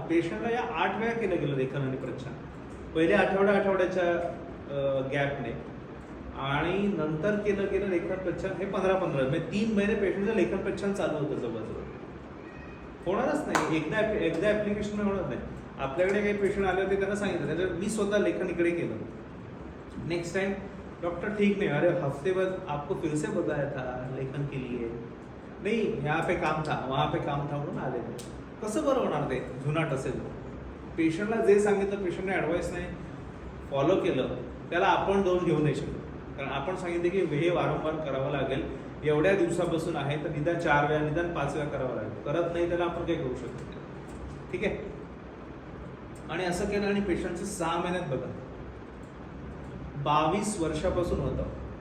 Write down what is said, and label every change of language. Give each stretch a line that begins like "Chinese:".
Marathi: पेशंटला या 8 वेळा केलं गेलं लेखन आणि प्रच्छन, पहिले आठवड्याच्या गॅपने, आणि नंतर केलं गेलं लेखन प्रच्छन हे 15-15 म्हणजे 3 महिने पेशंटचं लेखन प्रच्छन चालू होतं जवळजवळ. होणारच नाही, एकदा ऍप्लिकेशन होणार नाही. आपल्याकडे काही पेशंट आले होते, त्यांना सांगितलं, त्याच्यात मी स्वतः लेखन इकडे केलं.
Hindi: नेक्स्ट टाइम डॉक्टर ठीक नहीं, अरे हफ्ते बाद आपको फिर से बताया था लेखन के लिए, नहीं यहाँ पे काम था वहाँ पे काम था
Marathi: म्हणून आले. कसं बरं होणार ते जुनाट असेल? पेशंटला जे सांगितलं, पेशंटने ॲडवाईस नाही फॉलो केलं, त्याला आपण दोष घेऊ नाही शकतो. कारण आपण सांगितलं की हे वारंवार करावं लागेल, एवढ्या दिवसापासून आहे तर निदान 4 वेळा निदान 5 वेळा करावं लागेल. करत नाही त्याला आपण काही करू शकत नाही. ठीक आहे. आणि असं केलं आणि पेशंटचं 6 महिन्यात बघा 22 वर्षापासून होतं.